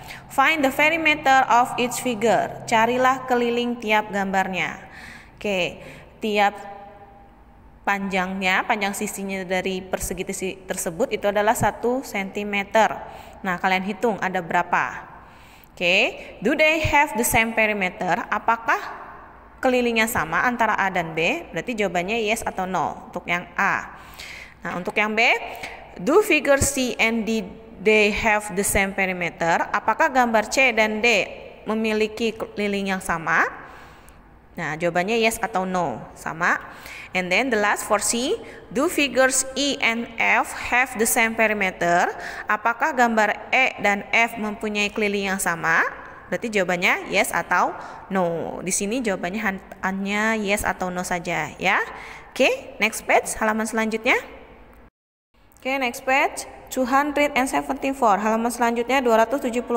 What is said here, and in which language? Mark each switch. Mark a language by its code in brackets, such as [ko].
[en] Find the perimeter of each figure. [id] Carilah keliling tiap gambarnya. Oke, tiap panjang sisinya dari persegi tersebut itu adalah 1 cm. Nah, kalian hitung ada berapa. [en] Oke, do they have the same perimeter? [id] Apakah kelilingnya sama antara A dan B? Berarti jawabannya yes atau no untuk yang A. Nah, untuk yang B, [en] do figure C and D they have the same perimeter? [id] Apakah gambar C dan D memiliki keliling yang sama? Nah, jawabannya yes atau no, sama. [en] And then the last for C, do figures E and F have the same perimeter? [id] Apakah gambar E dan F mempunyai keliling yang sama? Berarti jawabannya yes atau no. Di sini jawabannya hanya yes atau no saja ya. Oke, [en] next page, [id] halaman selanjutnya. Oke, [en] next page 274, [id] halaman selanjutnya 274.